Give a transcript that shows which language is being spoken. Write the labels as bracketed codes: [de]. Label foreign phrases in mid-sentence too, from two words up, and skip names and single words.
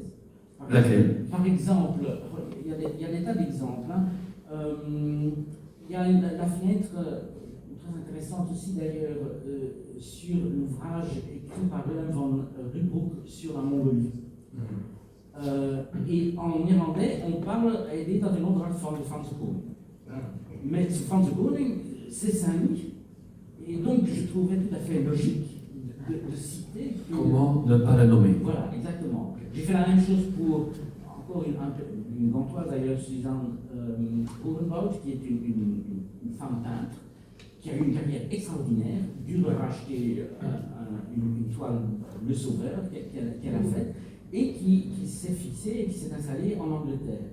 [fr] Par exemple, il y a des tas d'exemples. Hein. Il y a la fenêtre très intéressante aussi d'ailleurs sur l'ouvrage écrit par Willem van Rubroek sur la Mongolie. Et en irlandais, on parle, [nl] hij deed dat in opdracht van de Franse koning. [fr] Mais ce [nl] Franse koning, [fr] c'est Saint-Louis. Et donc, je trouvais tout à fait logique de citer. Comment ne pas la nommer? Voilà, exactement. J'ai fait la même chose pour encore une gantoise d'ailleurs, Suzanne Orenbout, qui est une femme peintre, qui a eu une carrière extraordinaire, dû de racheter une toile Le Sauveur qu'elle a faite, et qui s'est fixée et qui s'est installée en Angleterre.